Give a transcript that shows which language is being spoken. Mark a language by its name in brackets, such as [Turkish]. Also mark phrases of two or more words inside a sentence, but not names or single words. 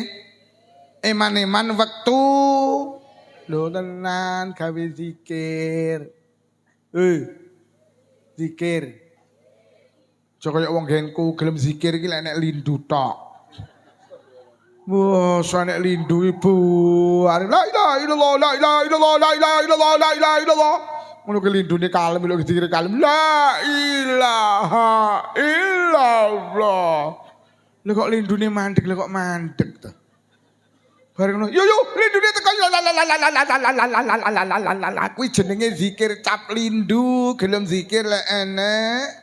[Javanese] Eman-eman wektu. Lho tenan gawe zikir. Zikir. Aja kaya wong genku gelem zikir iki lek nek lindu tok. Wah, sanek lindu ibu. [Arabic] لا إله إلا الله، لا إله إلا الله، لا إله إلا الله، لا إله إلا الله. [Javanese] Ngono ki lindune kalem lho zikir kalem. [Arabic] لا إله إلا الله. [Javanese] Lha kok lindune mandek, lha kok mandek to. Bareng ngono, yo lindune teko la kuwi jenenge zikir cap lindu, gelem zikir lek enek.